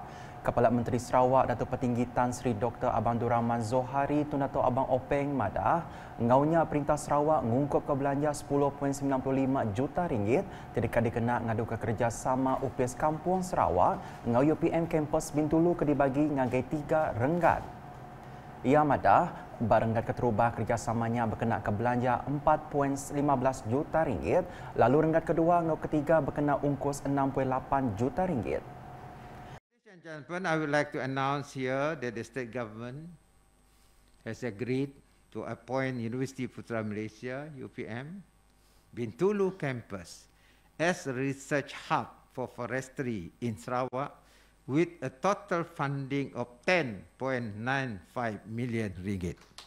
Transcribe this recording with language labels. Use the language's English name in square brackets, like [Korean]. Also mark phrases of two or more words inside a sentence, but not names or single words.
[Iban] Kepala Menteri Sarawak Datuk Petinggi Tan Sri Dr. Abang Abdul Rahman Zohari Tunato Abang Openg madah ngaunya Perintah Sarawak ngungkup ke belanja 10.95 juta ringgit tidak dikena ngadu ke kerjasama UPS Kampung Sarawak ngau UPM Kampus Bintulu ke dibagi ngagai 3 renggat. Ia madah barenggat keterubah kerjasamanya berkena ke belanja 4.15 juta ringgit lalu renggat kedua ngau ketiga berkena ungkus 6.8 juta ringgit. [English] Ladies and gentlemen, I would like to announce here that the state government has agreed to appoint Universiti Putra Malaysia, UPM, Bintulu campus as a research hub for forestry in Sarawak with a total funding of 10.95 million ringgit.